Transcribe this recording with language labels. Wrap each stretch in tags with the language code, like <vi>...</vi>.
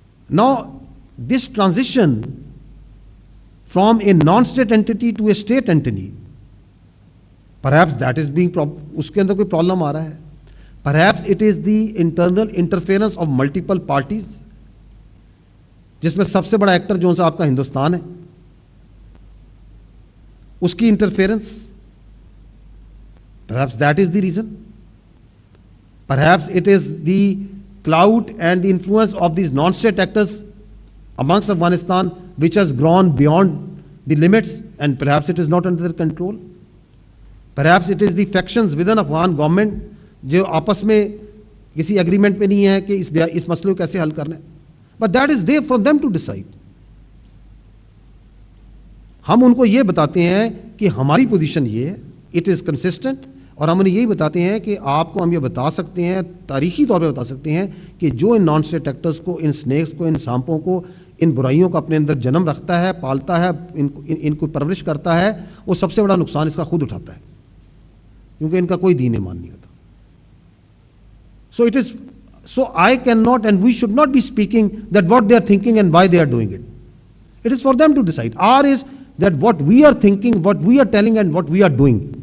<en>now this transition from a non state entity to a state entity, perhaps that is being,</en> <ur>اس کے اندر کوئی problem آ رہا ہے.</ur> <en>perhaps it is the internal interference of multiple parties,</en> <ur>جس میں سب سے بڑا actor جو سا آپ کا ہندوستان ہے, اس کی interference.</ur> <en>Perhaps that is the reason. Perhaps it is the clout and the influence of these non-state actors amongst Afghanistan which has grown beyond the limits, and perhaps it is not under their control. Perhaps it is the factions within Afghan government</en> <ur>جو آپس میں کسی agreement پہ نہیں ہے کہ اس مسئلے کو کیسے حل کرنا ہے.</ur> <en>But that is they for them to decide.</en> <ur>ہم ان کو یہ بتاتے ہیں کہ ہماری پوزیشن یہ ہے,</ur> <en>it is consistent,</en> <ur>اور ہم انہیں یہی بتاتے ہیں کہ آپ کو ہم یہ بتا سکتے ہیں, تاریخی طور پہ بتا سکتے ہیں کہ جو ان نان اسٹیٹ ایکٹرز کو, ان سنیکس کو, ان سانپوں کو, ان برائیوں کو اپنے اندر جنم رکھتا ہے, پالتا ہے, ان کو پرورش کرتا ہے, وہ سب سے بڑا نقصان اس کا خود اٹھاتا ہے, کیونکہ ان کا کوئی دین ایمان نہیں ہوتا.</ur> <en>So I cannot and we should not be speaking that what they are thinking and why they are doing it. It is for them to decide. Ours is that what we are thinking, what we are telling and what we are doing.</en>